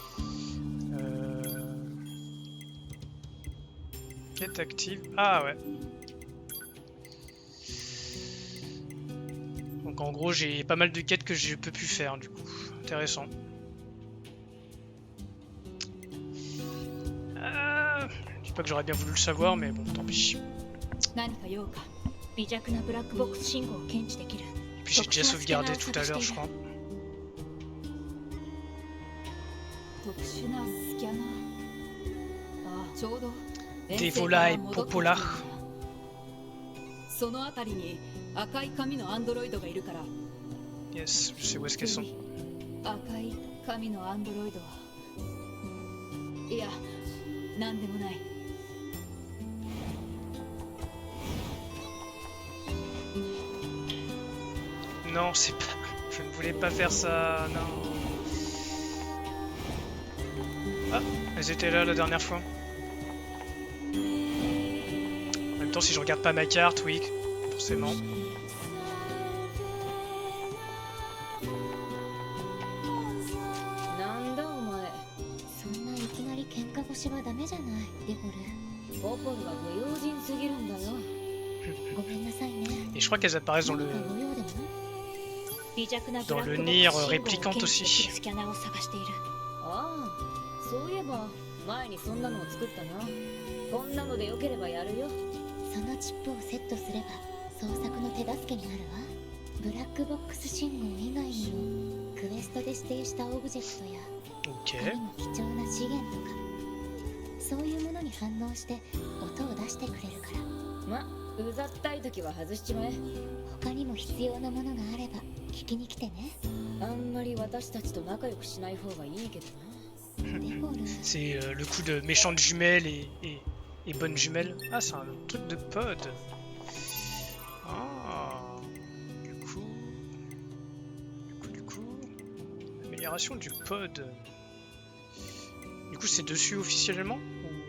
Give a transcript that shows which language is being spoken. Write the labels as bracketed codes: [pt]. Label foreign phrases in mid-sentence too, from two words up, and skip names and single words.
[fr] Quête active. Ah, ouais. Donc, en gros, j'ai pas mal de quêtes que je peux plus faire, du coup. Intéressant. Je dis pas que j'aurais bien voulu le savoir, mais bon, tant pis. [ja] 何か用か。微弱なブラックボックス信号を検知できる。 [fr] Et puis j'ai déjà sauvegardé tout à l'heure, je crois. [ja] 特殊なスキャナー。ああ、ちょうど。 [fr] Devola et Popola. [ja] そのあたりに赤い髪のアンドロイドがいるから。 [fr] Yes, je sais où est-ce qu'elles sont. [ja] 赤い髪のアンドロイドはいや、なんでもない。 [fr] Non, c'est pas... Je ne voulais pas faire ça, non. Ah, elles étaient là la dernière fois. En même temps, si je regarde pas ma carte, oui, forcément. [ja] なんだお前。そんないきなり喧嘩腰はダメじゃない、デフォル。ポポルが不用心すぎるんだよ。ごめんなさいね。 [fr] Et je crois qu'elles apparaissent dans le Nier réplicante aussi. [ja] スキャナーを探している。ああ、そういえば前にそんなのを作ったな。こんなのでよければやるよ。そのチップをセットすれば捜索の手助けになるわ。ブラックボックス信号以外にもクエストで指定したオブジェクトや Ok. 他にも貴重な資源とかそういうものに反応して音を出してくれるから。ま、うざったい時は外しちまえ。他にも必要なものがあれば聞きに来てね。あんまり私たちと仲良くしない方がいいけどな。デフォル。 [fr] C'est le coup de méchante jumelle et bonne jumelle. Ah, c'est un truc de pod. Ah. Du coup... Amélioration du pod. Du coup, c'est dessus officiellement ou...